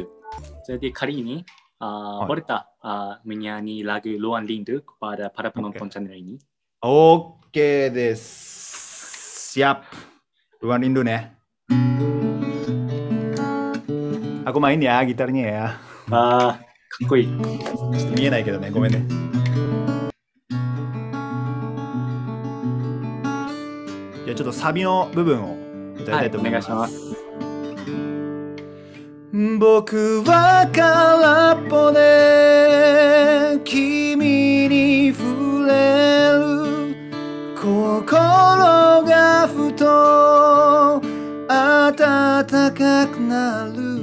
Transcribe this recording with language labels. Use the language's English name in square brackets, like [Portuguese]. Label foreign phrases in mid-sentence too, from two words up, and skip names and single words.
[Malay] Jadi kali ini boleh tak menyanyi lagu Ruang Rindu kepada para penonton channel ini? [Indonesian] Oke deh, siap. Ruang Rindu nih. Aku main ya gitarnya ya. [Japanese] かっこいい。見えないけどね、ごめんね。じゃあちょっとサビの部分を歌いたいと思います。お願いします。僕は空っぽで君に触れる、心がふと暖かくなる。